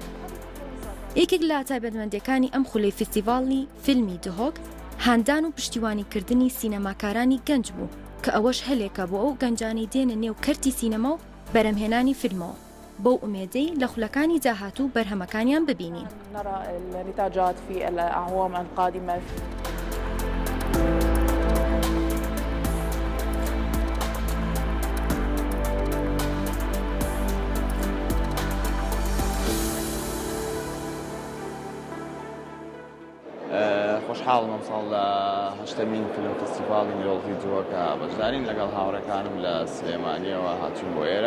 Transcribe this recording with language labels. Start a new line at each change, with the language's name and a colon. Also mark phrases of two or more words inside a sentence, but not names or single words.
Central Kurdish: یەکێک لە تایبەتمەندەکانی ئەم خولەی فستیڤاڵی فیلمی دهۆک هاندان و پشتیوانیکردنی سینەماکارانی گەنج بوو کە ئەوەش هەلێکە بۆ ئەو گەنجانی دێنە نێو کەرتی سینەما و بەرەمهێنانی فیلمەوە بۆ ئومێدەی لە خولەکانی داهاتوو بەرهەمەکانیان ببینین.
Arabic: نرى النتاجات في الأعوام القادمة.
Central Kurdish: خۆشحاڵم ئەم ساڵ لە هەشتەمین فیلم فستیڤاڵی نێودەوڵەتی دهۆکە بەشدارین لەگەڵ هاوڕێکانم لە سلێمانیەوە هاتوون بۆ ئێرە.